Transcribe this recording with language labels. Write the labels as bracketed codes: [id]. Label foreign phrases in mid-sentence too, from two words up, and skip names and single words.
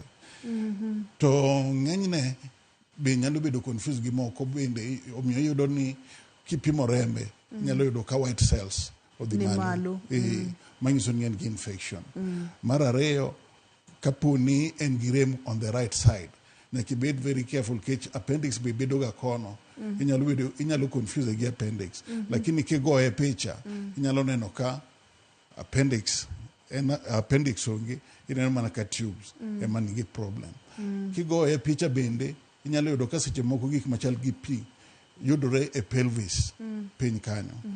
[luo] To ng'enyne be nyalo bedo confused gi moko bende, omiyo yudo ni kipimo rembe nyalo yudo ka [en] white cells [luo] odhi malo. Manyiso ni en gi infection. Mar ariyo, kapo ni en gi rem [en] on the right side, [luo] nyaka ibed [en] very careful [luo] kech appendix be bedo ga kono. Inyalo confuse gi appendix. Lakini kigoye picha inyalo neno ka appendix onge, ineno mana ka tubes ema nigi problem. Kigoye picha bende inyalo yudo ka seche moko gik machal gi pi yudore e pelvis piny kanyo.